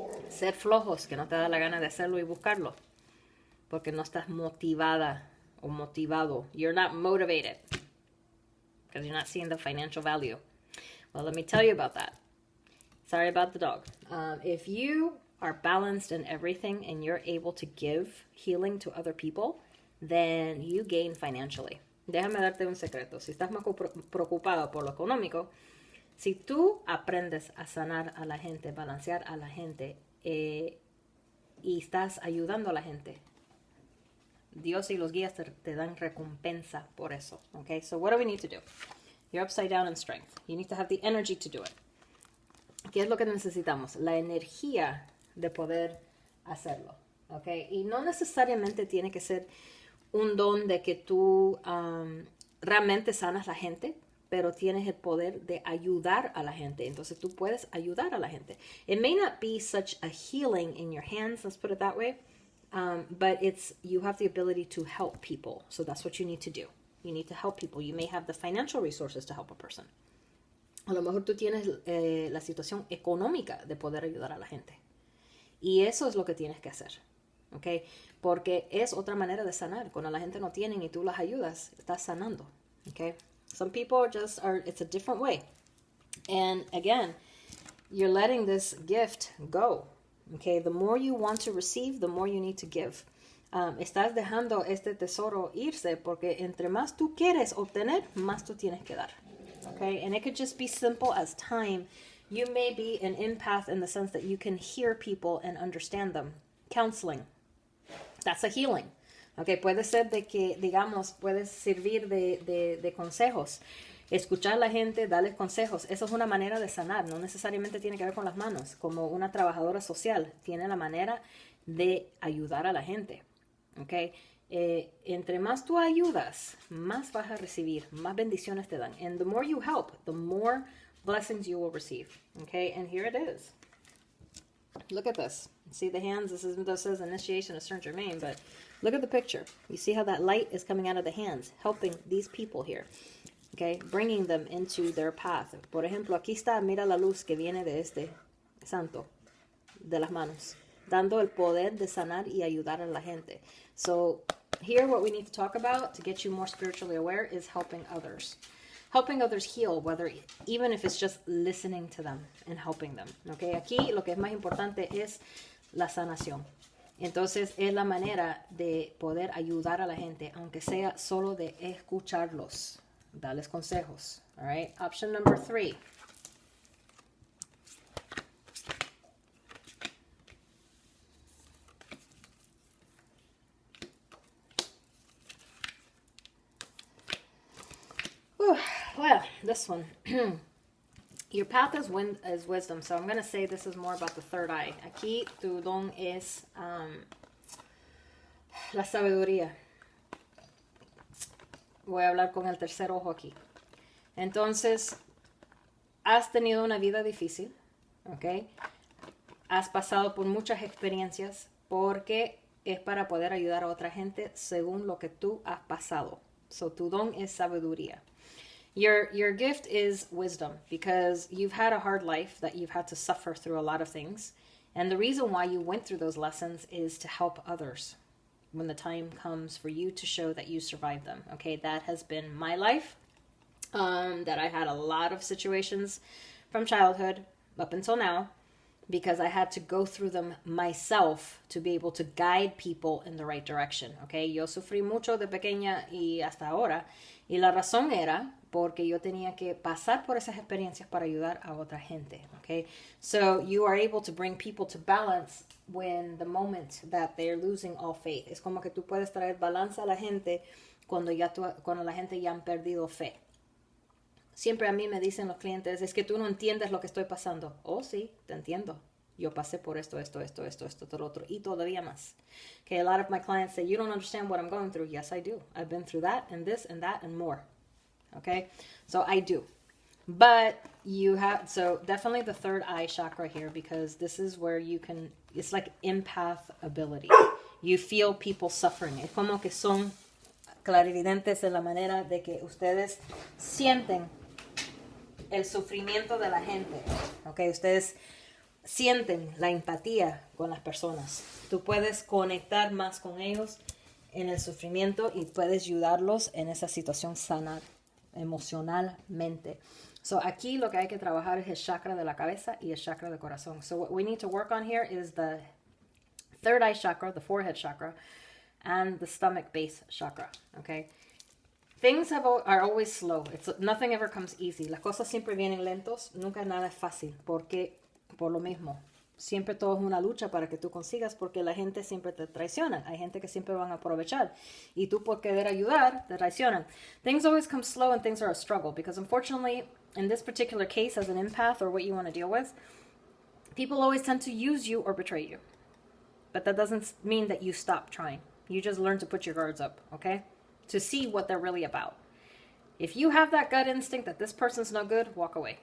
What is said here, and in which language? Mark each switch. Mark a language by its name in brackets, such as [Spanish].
[Spanish] Ser flojos, que no te da la gana de hacerlo y buscarlo, porque no estás motivada o motivado. [English] You're not motivated because you're not seeing the financial value. Well, let me tell you about that. Sorry about the dog. If you are balanced in everything and you're able to give healing to other people, then you gain financially. [Spanish] Déjame darte un secreto. Si estás más preocupado por lo económico, si tú aprendes a sanar a la gente, balancear a la gente, y estás ayudando a la gente, Dios y los guías te dan recompensa por eso. [English] Okay, so what do we need to do? You're upside down in strength. You need to have the energy to do it. [Spanish] ¿Qué es lo que necesitamos? La energía de poder hacerlo. Okay, y no necesariamente tiene que ser un don de que tú realmente sanas a la gente, pero tienes el poder de ayudar a la gente. Entonces tú puedes ayudar a la gente. [English] It may not be such a healing in your hands, let's put it that way, but you have the ability to help people. So that's what you need to do. You need to help people. You may have the financial resources to help a person. [Spanish] A lo mejor tú tienes la situación económica de poder ayudar a la gente. Y eso es lo que tienes que hacer. ¿Okay? Porque es otra manera de sanar. Cuando la gente no tiene y tú las ayudas, estás sanando. ¿Okay? [English] Some people it's a different way. And again, you're letting this gift go. Okay? The more you want to receive, the more you need to give. [Spanish] Estás dejando este tesoro irse porque entre más tú quieres obtener, más tú tienes que dar. Okay? [English] And it could just be simple as time. You may be an empath in the sense that you can hear people and understand them. Counseling. That's a healing. [Spanish] Okay, puede ser de que, digamos, puedes servir de consejos. Escuchar a la gente, darles consejos. Eso es una manera de sanar. No necesariamente tiene que ver con las manos. Como una trabajadora social, tiene la manera de ayudar a la gente. Okay? Entre más tú ayudas, más vas a recibir, más bendiciones te dan. [English] And the more you help, the more blessings you will receive. Okay? And here it is. Look at this. See the hands? This says initiation of Saint Germain, but look at the picture. You see how that light is coming out of the hands, helping these people here. Okay, bringing them into their path. [Spanish] Por ejemplo, aquí está, mira la luz que viene de este santo, de las manos, dando el poder de sanar y ayudar a la gente. [English] So here what we need to talk about to get you more spiritually aware is helping others. Helping others heal, even if it's just listening to them and helping them. [Spanish] Okay, aquí lo que es más importante es la sanación. Entonces es la manera de poder ayudar a la gente, aunque sea solo de escucharlos. Darles consejos. [English] All right. Option number 3. Well, this one. Your path is wisdom. So I'm going to say this is more about the third eye. [Spanish] Aquí tu don es la sabiduría. Voy a hablar con el tercer ojo aquí. Entonces, has tenido una vida difícil, ¿ok? Has pasado por muchas experiencias porque es para poder ayudar a otra gente según lo que tú has pasado. So, tu don es sabiduría. [English] Your gift is wisdom because you've had a hard life that you've had to suffer through a lot of things. And the reason why you went through those lessons is to help others when the time comes for you to show that you survived them. Okay, that has been my life. That I had a lot of situations from childhood up until now because I had to go through them myself to be able to guide people in the right direction. [Spanish] Okay, yo sufrí mucho de pequeña y hasta ahora. Y la razón era porque yo tenía que pasar por esas experiencias para ayudar a otra gente. [English] Okay, so you are able to bring people to balance when the moment that they're losing all faith. [Spanish] Es como que tú puedes traer balanza a la gente cuando la gente ya han perdido fe. Siempre a mí me dicen los clientes, es que tú no entiendes lo que estoy pasando. Oh, sí, te entiendo. Yo pasé por esto, todo otro, y todavía más. [English] Okay, a lot of my clients say, you don't understand what I'm going through. Yes, I do. I've been through that and this and that and more. Okay, so I do. But so definitely the third eye chakra here because this is where you can, it's like empath ability. You feel people suffering. [Spanish] Es como que son clarividentes en la manera de que ustedes sienten el sufrimiento de la gente. Okay, ustedes sienten la empatía con las personas. Tú puedes conectar más con ellos en el sufrimiento y puedes ayudarlos en esa situación sanar emocionalmente. So aquí lo que hay que trabajar es el chakra de la cabeza y el chakra del corazón. [English] So what we need to work on here is the third eye chakra, the forehead chakra, and the stomach base chakra. Okay. Things are always slow. Nothing ever comes easy. [Spanish] Las cosas siempre vienen lentos. Nunca nada es fácil. Porque, por lo mismo, siempre todo es una lucha para que tú consigas porque la gente siempre te traiciona. Hay gente que siempre van a aprovechar. Y tú por querer ayudar, te traicionan. [English] Things always come slow and things are a struggle. Because unfortunately, in this particular case, as an empath or what you want to deal with, people always tend to use you or betray you. But that doesn't mean that you stop trying. You just learn to put your guards up, okay? To see what they're really about. If you have that gut instinct that this person's no good, walk away.